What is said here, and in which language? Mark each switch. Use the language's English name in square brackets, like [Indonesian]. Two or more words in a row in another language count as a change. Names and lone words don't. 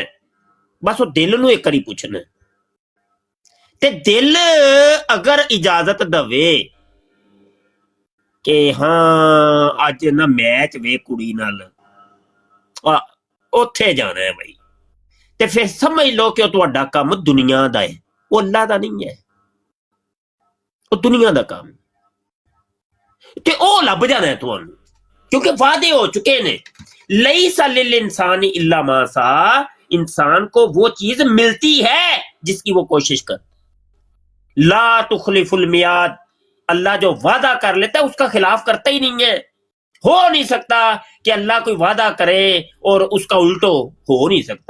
[Punjabi] ਬਸ ਉਹ ਦਿਲ ਨੂੰ ਇੱਕ ਬਾਰੀ ਪੁੱਛਣਾ, ਤੇ ਦਿਲ ਅਗਰ ਇਜਾਜ਼ਤ ਦਵੇ ਕਿ ਹਾਂ ਅੱਜ ਨਾ ਮੈਚ ਵੇ ਕੁੜੀ ਨਾਲ ਉੱਥੇ ਜਾਣਾ ਹੈ ਭਾਈ, ਤੇ ਫਿਰ ਸਮਝ ਲੋ ਕਿ ਤੁਹਾਡਾ ਕੰਮ ਦੁਨੀਆ ਦਾ ਹੈ, ਉਹ ਅੱਲਾਹ ਦਾ ਨਹੀਂ ਹੈ, ਉਹ ਦੁਨੀਆ ਦਾ ਕੰਮ, ਤੇ ਓ ਲੱਭ ਜਾਣਾ ਹੈ ਤੁਹਾਨੂੰ, ਕਿਉਂਕਿ ਵਾਅਦੇ ਹੋ ਚੁੱਕੇ ਨੇ। [Arabic] ليس للإنسان إلا ما سعى, [Urdu] انسان کو وہ چیز ملتی ہے جس کی وہ کوشش کر. [Arabic] لا تخلف الميعاد, [Urdu] اللہ جو وعدہ کر لیتا ہے اس کا خلاف کرتا ہی نہیں ہے. ہو نہیں سکتا کہ اللہ کوئی وعدہ کرے اور اس کا الٹو، ہو نہیں سکتا.